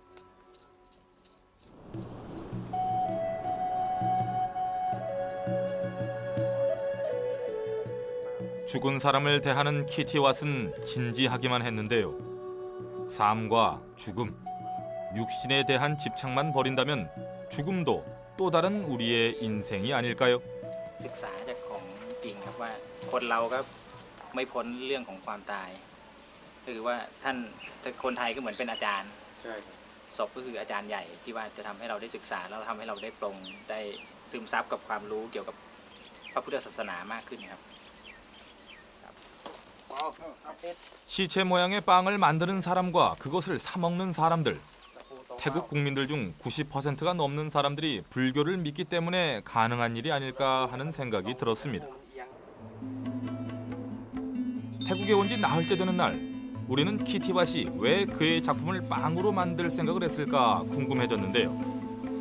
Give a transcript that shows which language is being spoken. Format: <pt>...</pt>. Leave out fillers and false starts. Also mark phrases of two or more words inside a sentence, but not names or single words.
<ko>죽은 사람을 대하는 키티왓은 진지하기만 했는데요. 삶과 죽음, 육신에 대한 집착만 버린다면 죽음도 또 다른 우리의 인생이 아닐까요?</ko> <th>ศึกษาจากของจริงครับว่าคนเราก็ไม่พ้นเรื่องของความตายคือว่าท่านคนไทยก็เหมือนเป็นอาจารย์ศพก็คืออาจารย์ใหญ่ที่ว่าจะทำให้เราได้ศึกษาแล้วทำให้เราได้ปรงได้ซึมซับกับความรู้เกี่ยวกับพระพุทธศาสนามากขึ้นครับ</th> <ko>시체 모양의 빵을 만드는 사람과 그것을 사 먹는 사람들. 태국 국민들 중 90%가 넘는 사람들이 불교를 믿기 때문에 가능한 일이 아닐까 하는 생각이 들었습니다. 태국에 온 지 나흘째 되는 날, 우리는 키티왓이 왜 그의 작품을 빵으로 만들 생각을 했을까 궁금해졌는데요.</ko>